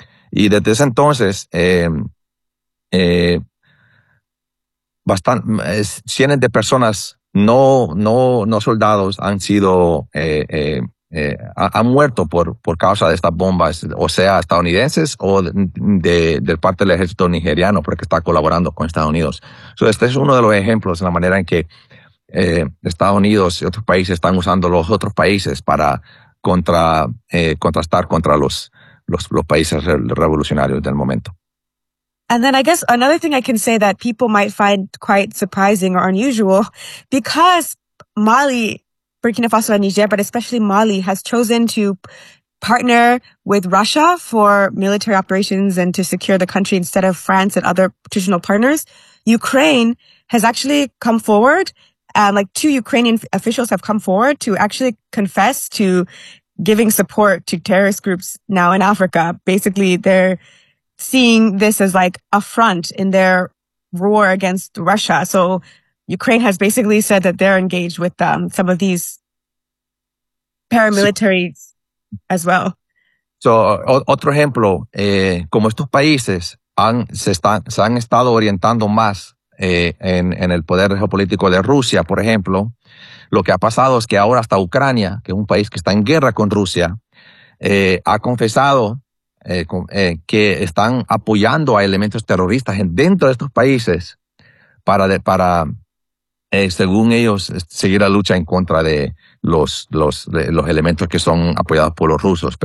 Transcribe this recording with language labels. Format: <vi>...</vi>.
<es>Y desde ese entonces, cientos de personas, no soldados, han sido, han muerto por causa de estas bombas, o sea, estadounidenses o de parte del ejército nigeriano, porque está colaborando con Estados Unidos. So, este es uno de los ejemplos de la manera en que Estados Unidos y otros países están usando los otros países para contrastar contra los países revolucionarios del momento.</es> <en>And then I guess another thing I can say that people might find quite surprising or unusual, because Mali, Burkina Faso and Niger, but especially Mali, has chosen to partner with Russia for military operations and to secure the country instead of France and other traditional partners. Ukraine has actually come forward. Two Ukrainian officials have come forward to actually confess to giving support to terrorist groups now in Africa. Basically, they're seeing this as like a front in their war against Russia. So Ukraine has basically said that they're engaged with some of these paramilitaries as well.</en> <es>So otro ejemplo, como estos países se han estado orientando más en el poder geopolítico de Rusia, por ejemplo, lo que ha pasado es que ahora hasta Ucrania, que es un país que está en guerra con Rusia, ha confesado que están apoyando a elementos terroristas dentro de estos países para según ellos, seguir la lucha en contra de los elementos que son apoyados por los rusos.</es>